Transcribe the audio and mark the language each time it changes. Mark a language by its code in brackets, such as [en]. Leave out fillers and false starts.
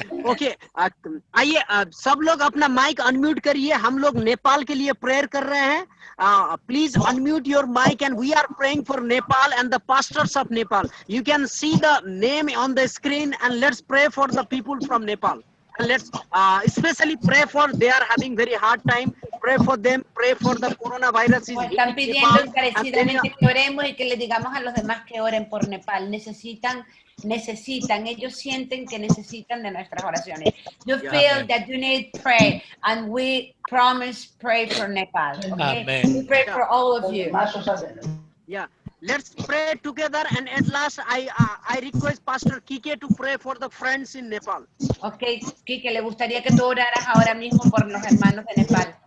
[hi] Okay आइए सब लोग अपना माइक अनम्यूट करिए हम लोग नेपाल के लिए प्रेयर कर रहे हैं [en] please unmute your mic and we are praying for Nepal and the pastors of Nepal you can see the name on the screen and let's pray for the people from Nepal and let's especially pray for they are having very hard time pray for them pray for the coronavirus is [es] Están pidiendo encarecidamente que oremos y que le digamos a los demás que oren por Nepal. Necesitan, ellos sienten que necesitan de nuestras oraciones. [en] You feel that you need prayer, and we promise pray for Nepal. Okay? Amen. We pray for all of you. Yeah. Let's pray together, and at last I request Pastor Kike to pray for the friends in Nepal. [es] Okay, Kike, le gustaría que tú oraras ahora mismo por los hermanos de Nepal.